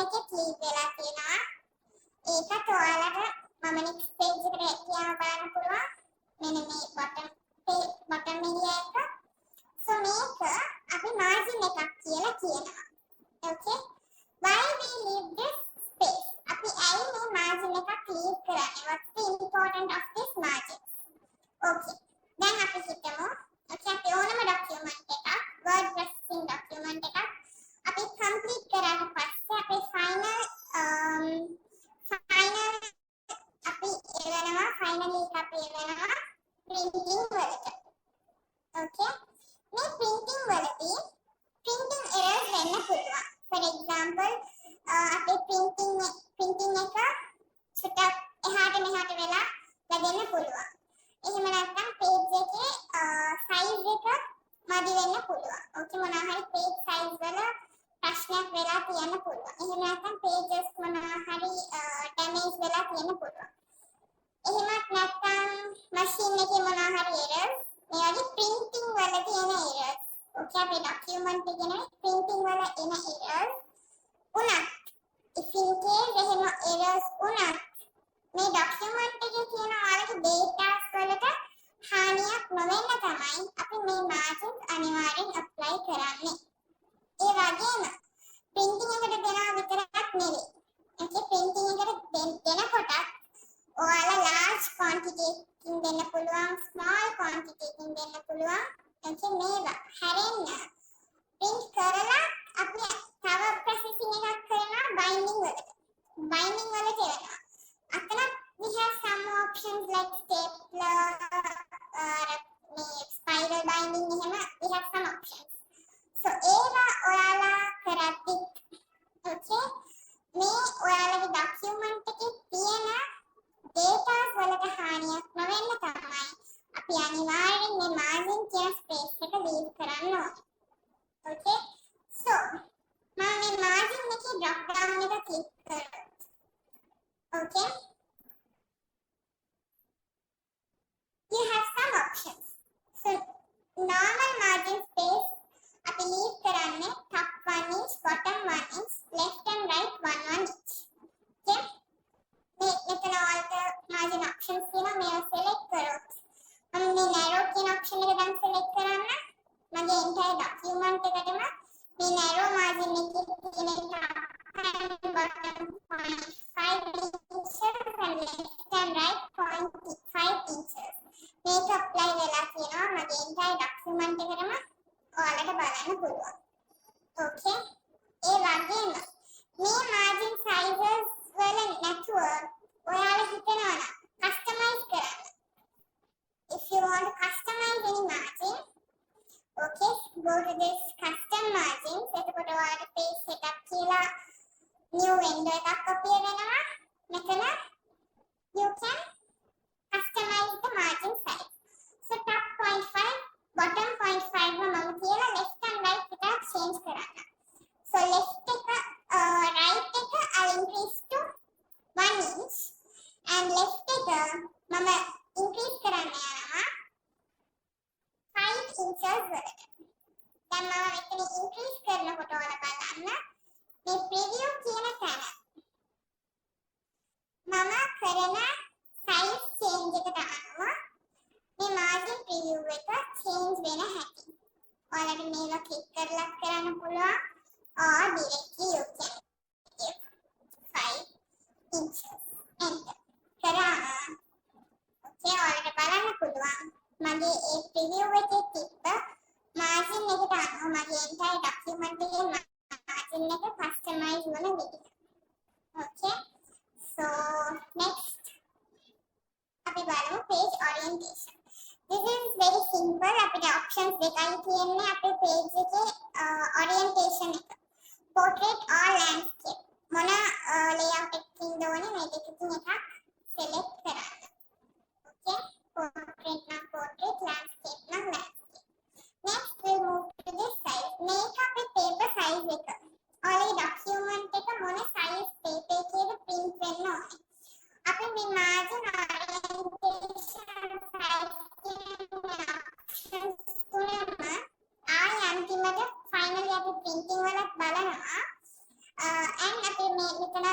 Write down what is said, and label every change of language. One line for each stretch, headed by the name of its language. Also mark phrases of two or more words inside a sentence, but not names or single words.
Sinhala: ස්ලීව් වෙලා තියෙනවා. ඒකත් ඔයාලට මම
English: next page
Sinhala: එකට ගියාම බලන්න පුළුවන්. මෙන්න මේ
English: bottom area
Sinhala: එක. so මේක අපි මාර්ජින් එකක් කියලා කියනවා.
English: okay why we leave this space?
Sinhala: අපි ඇයි මේ මාර්ජින් එකක් leave කරන්නේ?
English: what's the importance of this margin?
Sinhala: okay දැන් අපි හිතමු okay අපි ඕනම ડોකියුමන්ට් එකක්
English: word processing document
Sinhala: එකක් අපි complete කරාට පස්සේ අපේ final අපි එවනවා finally අපි එවනවා printing වලට. okay මේ printing වලදී
English: printing errors
Sinhala: වෙන්න පුළුවන්.
English: for example
Sinhala: අපේ printing එක චුට්ටක් එහාට මෙහාට වෙලා වැදෙන්න පුළුවන්. එහෙම නැත්නම් page එකේ size එක මදි වෙන්න පුළුවන්. okay මොනවා හරි
English: page size
Sinhala: වල ප්‍රශ්නයක් වෙලා තියෙන්න පුළුවන්. එහෙම නැත්නම් pages මොනවා හරි damage වෙලා තියෙන්න පුළුවන්. එහෙමත් නැත්නම් machine එකේ මොනවා හරි errors මේ වගේ printing වලදී එන errors. okay අපේ document එකේ නේ printing වල එන errors උනත්
English: if in case
Sinhala: එහෙම errors උනත් මේ document එකේ තියෙන ඔයාලගේ datas වලට හානියක් නොවෙන්න තමයි අපි මේ margins අනිවාර්යෙන් apply කරන්නේ. ඒ වගේම printing එකට දෙනවා විතරක් නෙවෙයි. okay printing එකට දෙනකොට ඔයාලා
English: large quantity
Sinhala: එකකින් දෙන්න පුළුවන්,
English: small quantity
Sinhala: එකකින් දෙන්න පුළුවන්. okay මේවා හැරෙන්න print කරලා අපි තව processing එකක් කරනවා binding වලට. binding වලට එනවා.
English: අතන we have some options like stapler spiral binding එහෙම we have some options.
Sinhala: so ඒවා ඔයාලා කරද්දි okay මේ ඔයාලගේ document එකේ තියෙන datas වලට හානියක් නොවෙන්න තමයි අපි අනිවාර්යෙන් මේ margin කියන space එක leave කරන්න ඕනේ.
English: okay so
Sinhala: මම මේ margin එකේ
English: drop down
Sinhala: එක click කරනවා.
English: okay you have some options. so normal margin space අපි leave කරන්නේ top 1 inch bottom 1 inch left and right 1 inch.
Sinhala: okay මෙතන ඔයාලට margin options තියෙනවා. මේවා select කරොත් මම මේ narrow කියන option එක දැන් select කරන්න. මගේ
English: entire document
Sinhala: එකටම මේ
English: narrow margin
Sinhala: එකේ තියෙන
English: top and bottom 0.5 inches and left and right 0.5 inches
Sinhala: මේක apply වෙලා තියෙනවා මගේ
English: entire document
Sinhala: එකටම ඔයාලට බලන්න පුළුවන්. okay ඒ වගේම මේ
English: margin sizes
Sinhala: වල නැතුව ඔයාලා හිතනවා නම් customize කරන්න.
English: if you want to customize any margin okay go to this custom margins.
Sinhala: එතකොට ඔයාලට
English: page setup
Sinhala: කියලා
English: new window
Sinhala: එකක් appear වෙනවා.
English: මෙතන you can customize the margin size. so top 0.5 bottom 0.5
Sinhala: මම කියලා
English: left and right විතර change කරන්න. so left එක right එක I'll increase to 1 inch and left
Sinhala: එක මම
English: increase
Sinhala: කරන්න යනවා
English: 5 inches වලට.
Sinhala: දැන් මම මෙතන increase කරනකොට ඔයාලා බලන්න මේ preview කියන තැන මම කරන
English: size change
Sinhala: එකට අනුව මේ
English: margin preview
Sinhala: එක change වෙන හැටි. ඔයාලට මේක click කරලා කරන්න පුළුවන්
English: or directly you can give 5 inches
Sinhala: enter කරාම okay ඔයාලට බලන්න පුළුවන් මගේ ඒ preview එකේ තිබ්බ margin එකට අනුව මගේ
English: entire document
Sinhala: එකේ margin එක customize වන විදිහ.
English: okay so next
Sinhala: අපි බලමු
English: page orientation. this is very simple.
Sinhala: අපිට options දෙකයි තියෙන්නේ අපේ page එකේ orientation එක.
English: portrait or landscape
Sinhala: මොන layout එකකින්ද ඕනේ මේ දෙකකින් එකක් select කරන්න.
English: okay portrait නම් portrait, landscape නම් landscape. next we'll move to this size.
Sinhala: මේක අපේ
English: paper size
Sinhala: එක. ඔයාලගේ document එක මොන size paper එකේද print වෙන්න ඕනේ. අපි මේ
English: margin orientation size options
Sinhala: තුනම ආය අන්තිමට finally අපි printing වලත් බලනවා and අපි මේ